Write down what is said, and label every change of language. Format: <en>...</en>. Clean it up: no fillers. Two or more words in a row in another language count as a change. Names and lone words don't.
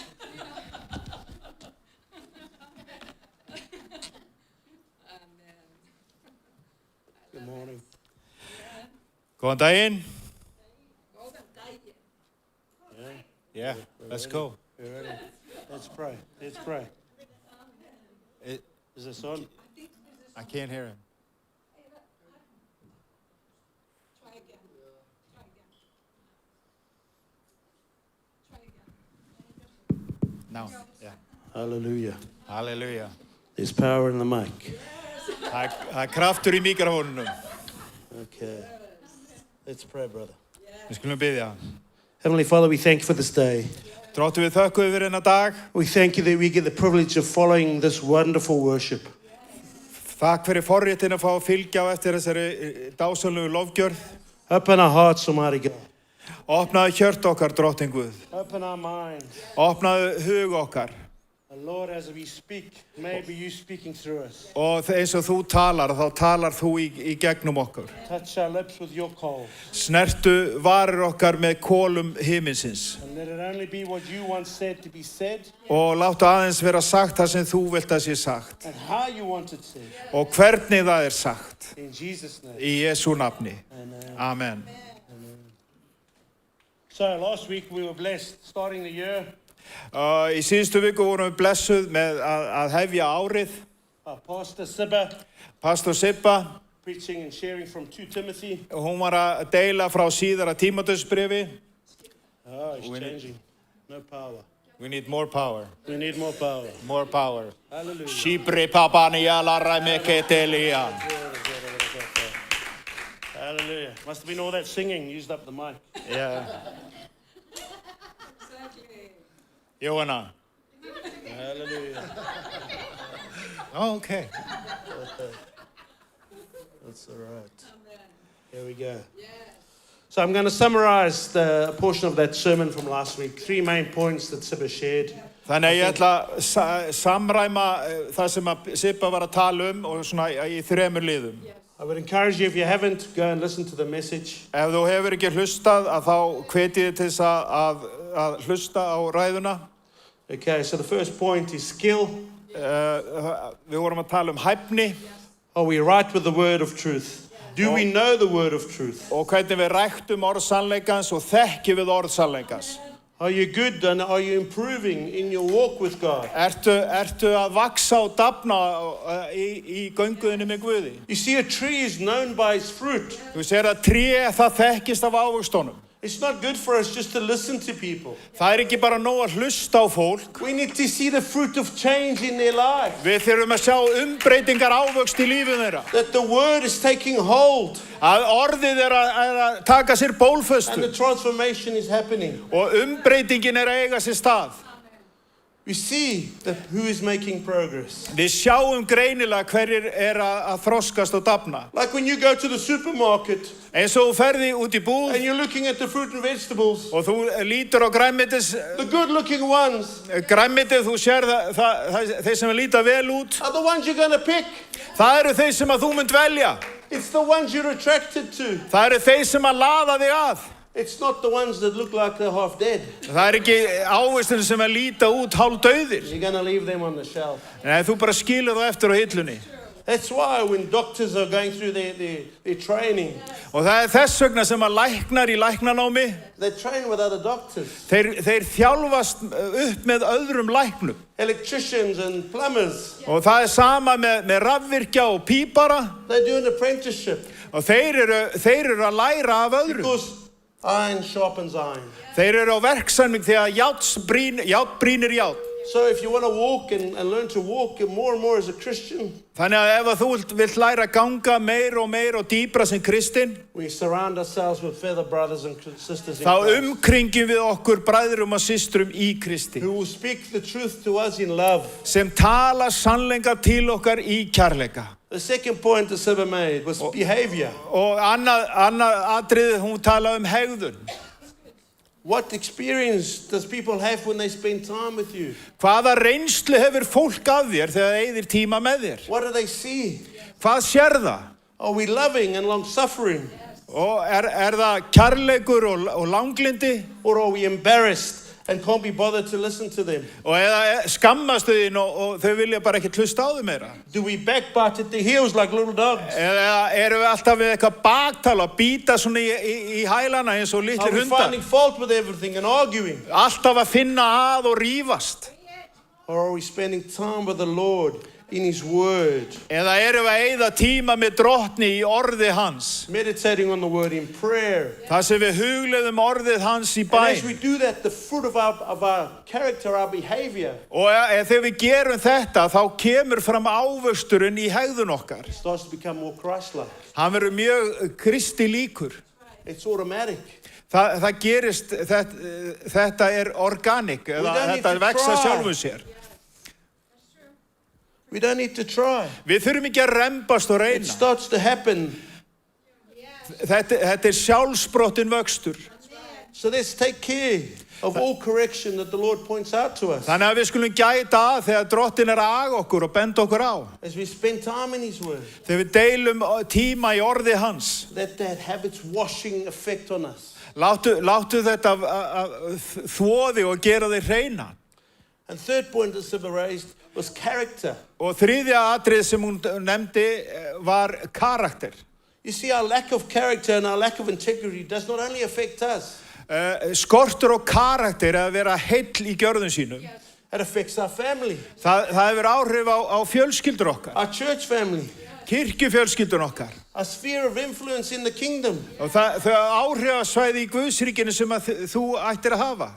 <en>Good morning.</en> <is>Góðan daginn. Góðan daginn.</is> <en>Yeah, let's go. You ready? Let's pray. Let's pray. Is this on? I can't hear him. Now, yeah. Hallelujah.</en> <is>Halleluja.</is> <en>There's power in the mic.</en> <is>Það er kraftur í mikrofónunum.</is> <en>Okay. Let's pray, brother.</en> <is>Við skulum biðja.</is> <en>Heavenly Father, we thank you for this day.</en> <is>Drottin, við þökkum fyrir þennan dag.</is> <en>We thank you that we get the privilege of following this wonderful worship.</en> <is>Takk fyrir forréttin að fá að fylgja á eftir þessari dásamlegu lofgjörð.</is> <en>Open our hearts, Almighty God.</en> <is>Opnaðu hjört okkar, Drottin Guð.</is> <en>Open our minds.</en> <is>Opnaðu hug okkar.</is> <en>And Lord, as we speak, maybe you speaking through us.</en> <is>Og eins og þú talar, þá talar þú í gegnum okkur.</is> <en>Touch our lips with your coals.</en> <is>Snertu varir okkar með kolum himinsins.</is> <en>And let it only be what you once said to be said.</en> <is>Og láttu aðeins vera sagt það sem þú vilt að sé sagt.</is> <en>And how you want it said.</en> <is>Og hvernig það er sagt.</is> <en>In Jesus' name.</en> <is>Í Jesú nafni.</is> <en>Amen.</en> <is>Amen.</is> <en>So last week we were blessed starting the year.</en> <is>Í síðustu viku vorum við blessuð með að hefja árið.</is> <en>Pastor Sibba</en> <is>Pastor Sibba,</is> <en>preaching and sharing from 2 Timothy.</en> <is>hún var að deila frá síðara Tímóteusbréfi.</is> <en>Oh, he's changing. No power. We need more power. We need more power. More power. Hallelujah. Shibri papani ala rameketelia. Hallelujah. Must have been all that singing used up the mic. Yeah. Johanna. Hallelujah. Oh, okay. That's all right. Here we go. So I'm going to summarize a portion of that sermon from last week. 3 main points that Sibba shared.</en> <is>Þannig að ég ætla að samræma það sem að Sibba var að tala og svona í 3 liðum.</is> <en>I would encourage you, if you haven't, go and listen to the message.</en> <is>Ef þú hefur ekki hlustað að þá hvet ég til þess að hlusta á ræðuna.</is> <en>Okay, so the first point is skill.</en> <is>Við vorum að tala hæfni.</is> <en>Are we right with the word of truth? Do we know the word of truth?</en> <is>Og hvernig við ræktum orð sannleikans og þekkjum við orð sannleikans.</is> <en>Are you good and are you improving in your walk with God?</en> <is>Ertu að vaksa og dafna í gönguðinni með Guði?</is> <en>You see, a tree is known by its fruit.</en> <is>Þú sér að tré það þekkist af ávöxtunum.</is> <en>It's not good for us just to listen to people.</en> <is>Það ekki bara nóg að hlusta á fólk.</is> <en>We need to see the fruit of change in their life.</en> <is>Við þurfum að sjá breytingar ávöxt í lífið þeirra.</is> <en>That the word is taking hold.</en> <is>Að orðið að taka sér bólföstu.</is> <en>And the transformation is happening.</en> <is>Og breytingin að eiga sér stað.</is> <en>We see who is making progress.</en> <is>Við sjáum greinilega hverjir að þroskast og dafna.</is> <en>Like when you go to the supermarket.</en> <is>Eins og þú ferði út í búð.</is> <en>And you're looking at the fruit and vegetables.</en> <is>Og þú lítur á grænmetis.</is> <en>The good looking ones.</en> <is>Grænmetið þú sér þeir sem líta vel út.</is> <en>Are the ones you're going to pick.</en> <is>Það eru þeir sem að þú munt velja.</is> <en>It's the ones you're attracted to.</en> <is>Það eru þeir sem að laða þig að.</is> <en>It's not the ones that look like they're half dead.</en> <is>Það ekki ávistin sem að líta út hálfdauðir.</is> <en>You're going to leave them on the shelf.</en> <is>Nei, þú bara skilur það eftir á hillunni.</is> <en>That's why when doctors are going through their training.</en> <is>Og það þess vegna sem að læknar í læknanámi.</is> <en>They train with other doctors.</en> <is>Þeir þjálfast upp með öðrum læknum.</is> <en>Electricians and plumbers.</en> <is>Og það sama með rafvirkja og pípara.</is> <en>They do an apprenticeship.</en> <is>Og þeir eru að læra af öðrum.</is> <en>Because iron sharpens iron.</en> <is>Þeir eru á verksamning þegar járn brýnir járn.</is> <en>So if you want to walk and learn to walk more and more as a Christian.</en> <is>Þannig að ef þú vilt læra að ganga meir og dýpra sem kristinn.</is> <en>We surround ourselves with fellow brothers and sisters in</en> <is>Þá</is> <en>Christ.</en> <is>umkringjum við okkur bræðrum og systrum í Kristi.</is> <en>Who will speak the truth to us in love.</en> <is>Sem tala sannleika til okkar í kærleika.</is> <en>The second point that Sibba made was behavior.</en> <is>Og annað atriði hún talaði hegðun.</is> <en>What experience does people have when they spend time with you?</en> <is>Hvaða reynslu hefur fólk af þér þegar það eyðir tíma með þér?</is> <en>What do they see?</en> <is>Hvað sér það?</is> <en>Are we loving and long-suffering?</en> <is>Og það kærleikur og langlindi?</is> <en>Or are we embarrassed and can't be bothered to listen to them?</en> <is>Og eða skammastu þín og þau vilja bara ekki hlusta á þau meira?</is> <en>Do we backbite at the heels like little dogs?</en> <is>Eða erum við alltaf við eitthvað baktala og býta svona í hælana eins og</is> <en>Are</en> <is>litlir</is> <en>we</en> <is>hundar?</is> <en>finding fault with everything and arguing?</en> <is>Alltaf að finna að og rífast?</is> <en>Or are we spending time with the Lord in His Word?</en> <is>Eða erum við að eyða tíma með drottni í orði hans?</is> <en>Meditating on the Word in prayer.</en> <is>Það sem við hugleiðum orðið hans í</is> <en>And as</en> <is>bæn.</is> <en>we do that, the fruit of our character, our behavior,</en> <is>Og þegar við gerum þetta, þá kemur fram ávöxturinn í hegðun okkar.</is> <en>starts to become more Christ-like.</en> <is>Hann verður mjög Kristi líkur.</is> <en>It's automatic.</en> <is>Það gerist, þetta organic,</is> <en>We</en> <is>eða</is> <en>don't need</en> <is>þetta</is> <en>to</en> <is>vexa</is> <en>try.</en> <is>sjálfum sér.</is> <en>We don't need to try.</en> <is>Við þurfum ekki að rembast og</is> <en>It</en> <is>reyna.</is> <en>starts to happen.</en> <is>Þetta sjálfsbrottin vöxtur.</is> <en>So let's take care of all correction that the Lord points out to us.</en> <is>Þannig að við skulum gæta að þegar drottin að aga okkur og benda okkur á.</is> <en>As we spend time in His Word,</en> <is>Þegar við deilum tíma í orði hans.</is> <en>that have its washing effect on us.</en> <is>Láttu þetta þvoði og gera þig hreina.</is> <en>And third point that Sibba raised was character.</en> <is>Og þriðja atrið sem hún nefndi var karakter.</is> <en>You see, our lack of character and our lack of integrity does not only affect us,</en> <is>Skortur og karakter að vera heill í gjörðum sínum.</is> <en>it affects our family,</en> <is>Það hefur áhrif á fjölskyldur okkar.</is> <en>our church family.</en> <is>kirkjufjölskyldun okkar.</is> <en>A sphere of influence in the kingdom.</en> <is>Og þau áhrifasvæði í Guðsríkinu sem að þú ættir að hafa.</is>